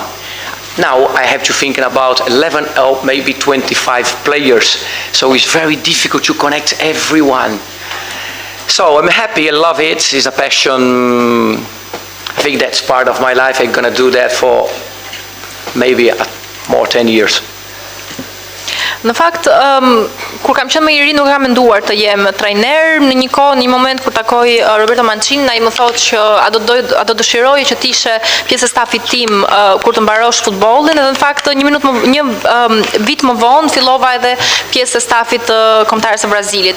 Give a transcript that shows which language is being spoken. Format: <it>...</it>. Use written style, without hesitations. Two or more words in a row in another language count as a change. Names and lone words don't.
<en>Now I have to thinking about 11 or maybe 25 players, so it's very difficult to connect everyone. So I'm happy, I love it, it's a passion. I think that's part of my life. I'm gonna do that for maybe more 10 years.</en> <sq>Në fakt, kur kam qenë më i ri nuk kam menduar të jem trajner. Në një kohë, një moment kur takoj Roberto Mancini, ai më thotë që a do dëshiroje që të ishe pjesë e stafit tim kur të mbarosh futbollin, edhe në fakt një vit më vonë fillova edhe pjesë e stafit të kombëtarës së Brazilit.</sq>